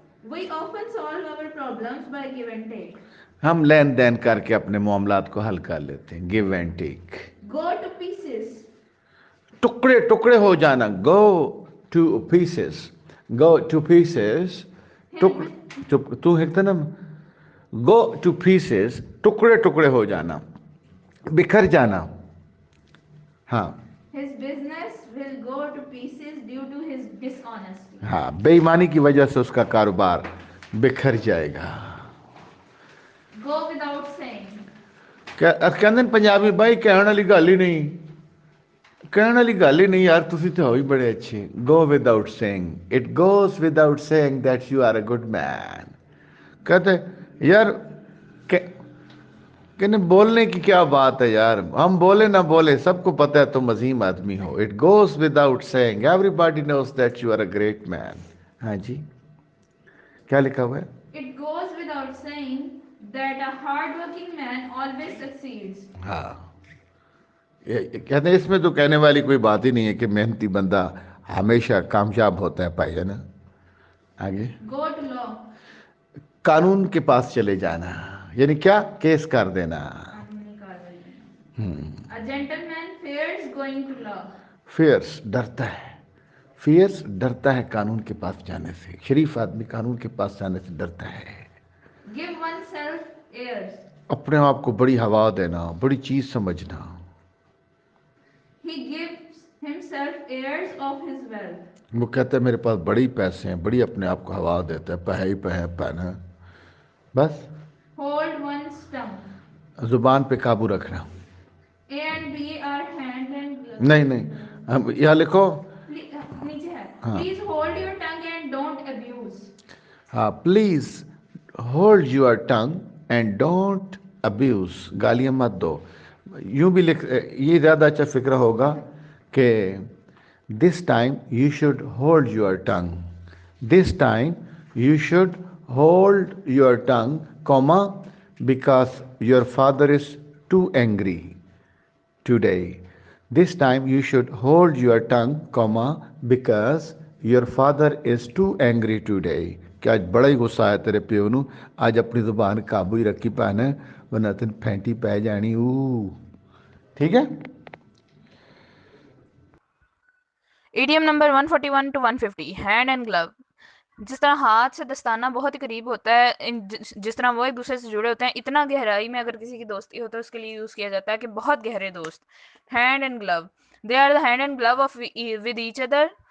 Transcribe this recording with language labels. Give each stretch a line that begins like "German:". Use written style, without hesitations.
English: We often solve our problems by give and take.
Urdu: ہم لین دین کر کے اپنے معاملات کو حل کر لیتے ہیں.
English: Give and take. Go to pieces.
Urdu: ٹکڑے ٹکڑے ہو جانا.
English: Go to pieces, go to pieces.
Urdu: تو ہیکتا نا،
English: go to pieces,
Urdu: ٹکڑے ٹکڑے ہو جانا، بکھر جانا. ہاں.
English: His business will go to pieces due to his dishonesty.
Urdu: ہاں، بے ایمانی کی وجہ سے اس کا کاروبار بکھر جائے گا.
English: Go without saying.
Punjabi: ਕਹਿੰਦੇ ਨੇ ਪੰਜਾਬੀ ਬਾਈ ਕਹਿਣ ਵਾਲੀ ਗੱਲ ਹੀ ਨਹੀਂ، ਕਹਿਣ ਵਾਲੀ ਗੱਲ ਹੀ ਨਹੀਂ ਯਾਰ، ਤੁਸੀਂ ਤਾਂ ਹੋ ਹੀ ਬੜੇ ਅੱਛੇ.
English: Go without saying, it goes without saying that you are a good man.
Urdu: کہتے یار کہ بولنے کی کیا بات ہے یار، ہم بولے نہ بولے سب کو پتہ ہے تم عظیم آدمی ہو.
English: It goes without seeing everybody knows that you are a great man.
Urdu: ہاں جی، کیا لکھا ہوا ہے؟
English: It goes without saying that a hard-working man always succeeds.
Urdu: ہاں، کہتے ہیں اس میں تو کہنے والی کوئی بات ہی نہیں ہے کہ محنتی بندہ ہمیشہ کامیاب ہوتا ہے. پائی جانا آگے.
English: Go to law.
Urdu: قانون کے پاس چلے جانا، یعنی کیا؟ کیس کر دینا. قانونی کارروائی.
English: A gentleman fears going to law.
Urdu: Fears ڈرتا ہے، فیئرس ڈرتا ہے قانون کے پاس جانے سے. شریف آدمی قانون کے پاس جانے سے ڈرتا ہے.
English: Give oneself airs.
Urdu: اپنے آپ کو بڑی ہوا دینا، بڑی چیز سمجھنا.
English: He gives himself airs of his wealth.
Urdu: وہ کہتا ہے میرے پاس بڑی پیسے ہیں، بڑی اپنے آپ کو ہوا دیتا ہے، پہ ہی پہ پہنا. بس
English: Hold one's tongue.
Urdu: زبان پہ قابو رکھنا.
English: A and B are hand and glove.
Urdu: نہیں نہیں، ہم یہاں لکھو. نیچے ہے. ہاں.
English: Please hold your tongue and don't abuse. ہاں، please hold your tongue and don't abuse.
Urdu: گالیاں مت دو. یوں بھی لکھ، یہ زیادہ اچھا فکر ہوگا کہ
English: This time you should hold your tongue. This time you should hold your tongue comma because your father is too angry today. This time you should hold your tongue, comma, because your father is too angry today.
Punjabi: کہ آج بڑا ہی غصہ ہے تیرے پیو نو، آج اپنی زبان قابو ہی رکھی پانا ورنہ تین پھینٹی پہ جانی.
Urdu: ٹھیک ہے. Idiom number 141 to 150. Hand and گلو. جس طرح ہاتھ سے دستانہ بہت ہی قریب ہوتا ہے، جس طرح وہ ایک دوسرے سے جڑے ہوتے ہیں، اتنا گہرائی میں اگر کسی کی دوستی ہو تو اس کے لیے یوز کیا جاتا ہے کہ بہت گہرے دوست. Hand and glue.
English: They are the hand and glove of with each other.